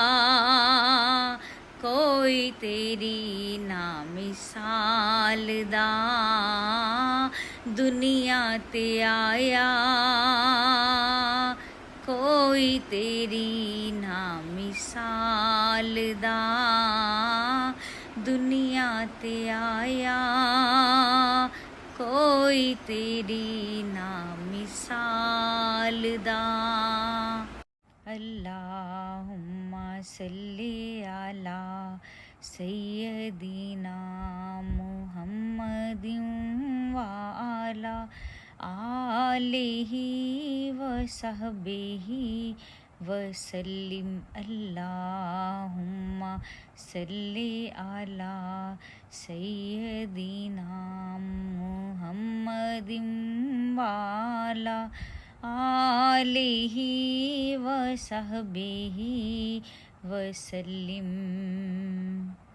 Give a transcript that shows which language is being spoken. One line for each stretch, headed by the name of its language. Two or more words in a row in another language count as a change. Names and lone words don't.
Punjabi: ਕੋਈ ਤੇਰੀ ਨਾ ਮਿਸਾਲ ਦਾ, ਦੁਨੀਆ ਤੇ ਆਇਆ ਕੋਈ ਤੇਰੀ ਨਾ ਮਿਸਾਲ ਦਾ, ਦੁਨੀਆ ਤੇ ਆਇਆ ਕੋਈ ਤੇਰੀ ਨਾ ਮਿਸਾਲ ਦਾ।
Arabic: اللهم صل على سيدنا محمد و على آله و صحبه وسلم اللهم صل على سيدنا محمد وعلى آله وصحبه وسلم.